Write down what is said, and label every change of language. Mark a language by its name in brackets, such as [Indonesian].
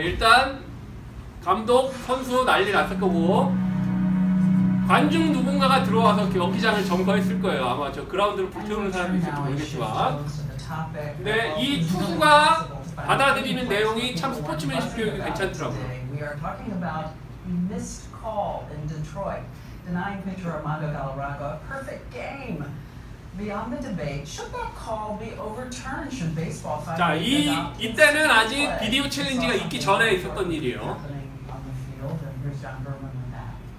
[Korean] 일단 감독, 선수 난리 났을 거고 관중 누군가가 들어와서 경기장을 점거했을 거예요. 아마 저 그라운드를 불태우는 사람이 있을지 모르겠지만 근데 이 투수가 받아들이는 내용이 참 스포츠맨십 교육이 괜찮더라고요. [English] We are talking about a missed call in Detroit, denying pitcher Armando Galarraga a perfect game. Beyond the debate, should that call be overturned? Should baseball finally [Korean] 자, [English] adopt [Korean] 이때는 아직 [English] play? [Korean] 비디오 챌린지가 있기 전에 있었던 일이에요. [English] Happening on the field, and here's John Berman with that.